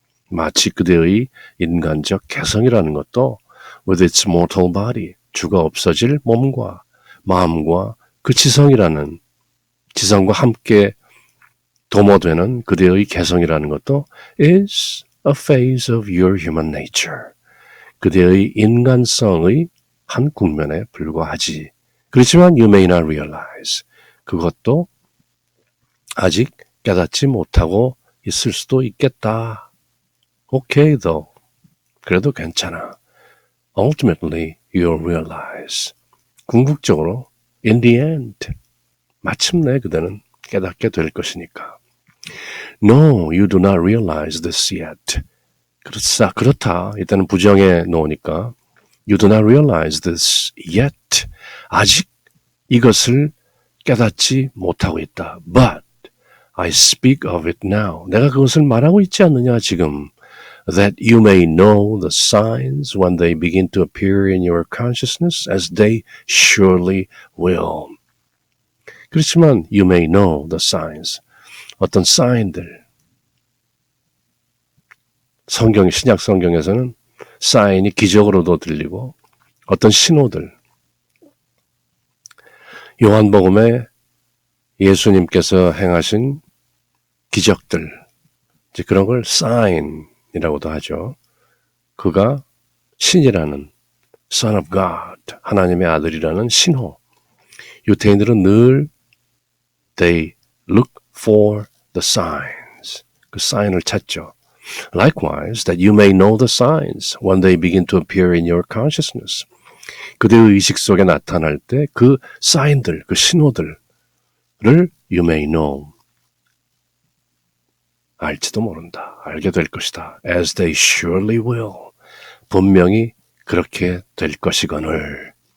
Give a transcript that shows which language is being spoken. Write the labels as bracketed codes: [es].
[ko] 마치 그대의 인간적 개성이라는 것도 [en] with its mortal body, [ko] 죽어 없어질 몸과 마음과 그 지성과 함께 도모되는 그대의 개성이라는 것도 [en] is a phase of your human nature. [ko] 그대의 인간성의 한 국면에 불과하지. 그렇지만 [en] you may not realize. [ko] 그것도 아직 깨닫지 못하고 있을 수도 있겠다. [en] Okay though. [ko] 그래도 괜찮아. [en] Ultimately you'll realize. [ko] 궁극적으로 [en] in the end. [ko] 마침내 그대는 깨닫게 될 것이니까. [en] No, you do not realize this yet. [ko] 그렇다. 일단은 부정해 놓으니까 [en] You do not realize this yet. [ko] 아직 이것을 깨닫지 못하고 있다. [en] But I speak of it now. [ko] 내가 그것을 말하고 있지 않느냐 지금. [en] That you may know the signs when they begin to appear in your consciousness as they surely will. [ko] 그렇지만 [en] you may know the signs. [ko] 어떤 사인들. 신약 성경에서는 사인이 기적으로도 들리고 어떤 신호들. 요한복음에 예수님께서 행하신 기적들. 이제 그런 걸 사인이라고도 하죠. 그가 신이라는 [en] Son of God, [ko] 하나님의 아들이라는 신호. 유대인들은 늘 [en] they look for the signs. [ko] 그 사인을 찾죠. [en] Likewise, that you may know the signs when they begin to appear in your consciousness. [ko] 그대의 의식 속에 나타날 때 그 사인들, 그 신호들을 [en] you may know. [ko] 알지도 모른다. 알게 될 것이다. [en] As they surely will. [ko] 분명히 그렇게 될 것이거늘.